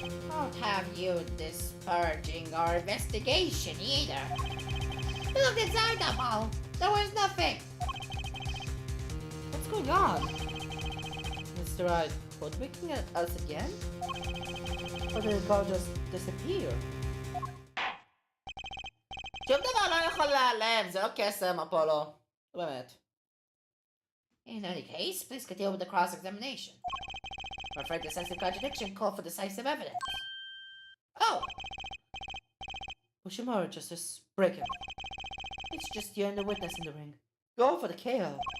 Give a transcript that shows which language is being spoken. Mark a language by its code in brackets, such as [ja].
[en] Won't have you disparaging our investigation either. Look inside the ball. There was nothing. What's going on? Mr. Wright, hoodwinking us again? Or did the card just disappear? [he] שום דבר לא יכול להיעלם, זה לא קסם, אפולו. באמת. [en] In any case, please continue with the cross-examination. I'm afraid the sense of contradiction called for decisive evidence. Oh! Push him hard, Justice. Break him. It's just you and the witness in the ring. Go for the KO.